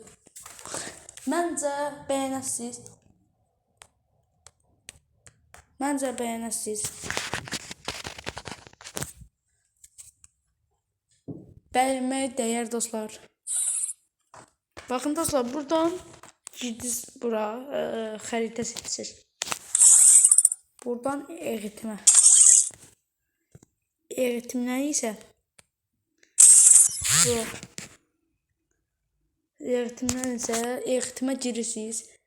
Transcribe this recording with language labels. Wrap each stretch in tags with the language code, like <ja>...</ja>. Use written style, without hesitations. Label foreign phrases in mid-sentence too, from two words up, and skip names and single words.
<tr>Bence beğenirsiniz. Beğenmeye değer dostlar. Bakın dostlar, buradan girdiniz</tr> <az>bura xəritə seçir.</az> <tr>Buradan eğitimdən isə bu eğitime girirsiniz.</tr>